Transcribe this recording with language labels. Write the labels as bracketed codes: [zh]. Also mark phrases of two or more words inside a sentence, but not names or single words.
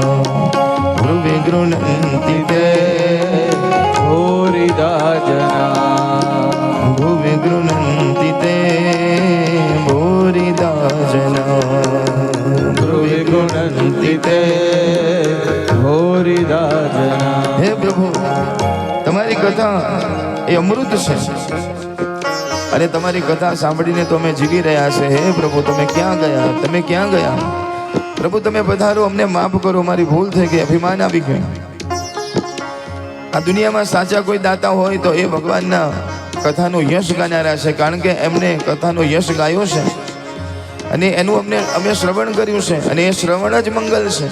[sa] ब्रुवि गृह्णन्ति ते भूरिदा जना. भुवि गृह्णन्ति ते भूरिदा जना. भुवि गृह्णन्ति ते [gu] એ અમૃત છે. અને તમારી કથા સાંભળીને તો અમે જીવી રહ્યા છે. હે પ્રભુ, તમે ક્યાં ગયા? તમે ક્યાં ગયા? પ્રભુ તમે પધારો, અમને માફ કરો, મારી ભૂલ થઈ ગઈ, અભિમાન આવી ગયું. આ દુનિયામાં સાચા કોઈ દાતા હોય તો એ ભગવાનના કથાનું યશ ગાનારા છે, કારણ કે એમને કથાનો યશ ગાયો છે અને એનું અમે શ્રવણ કર્યું છે, અને એ શ્રવણ જ મંગલ છે.